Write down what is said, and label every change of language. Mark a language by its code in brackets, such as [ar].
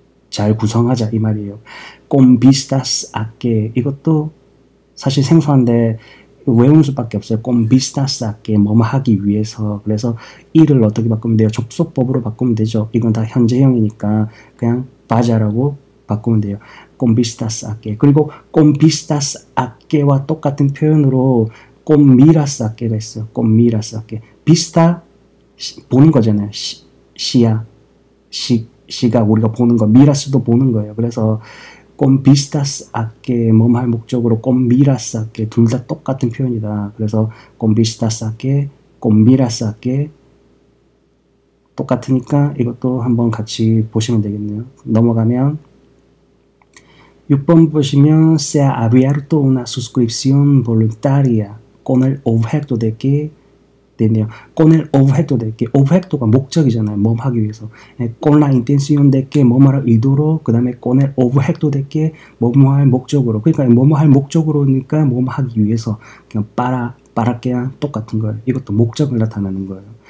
[ko] 잘 구성하자 이 말이에요. [es] con vistas a que [ko] 이것도 사실 생소한데 외우는 수밖에 없어요. [es] con vistas a que [ko] 뭐뭐 하기 위해서 그래서 일을 어떻게 바꾸면 돼요? 접속법으로 바꾸면 되죠. 이건 다 현재형이니까 그냥 바자라고 바꾸면 돼요. [es] con vistas a que 그리고 con vistas a que와 [ko] 똑같은 표현으로 [es] con miras a que가 있어요. con miras a que vista 보는 거잖아요. 시가 우리가 보는 거 miras도 보는 거예요. 그래서 con vistas a que [ko] 뭐뭐 할 목적으로 [es] con miras a que 둘 다 똑같은 표현이다. 그래서 con vistas a que con miras a que [ko] 똑같으니까 이것도 한번 같이 보시면 되겠네요. 넘어가면 6번 보시면 [es] se ha abierto una suscripción voluntaria con el objeto de que [ko] 돼 있네요. [es] con el objeto de que, objeto가 목적이잖아요. 뭐 하기 위해서. con la intención de que, [ko] 뭐뭐할 의도로, [es] 그 다음에 con el objeto de que, [ko] 뭐뭐할 목적으로. 그러니까 뭐뭐할 목적으로니까 뭐뭐 하기 위해서. 그냥 [es] para que [ko] 랑 똑같은 거예요. 이것도 목적을 나타내는 거예요.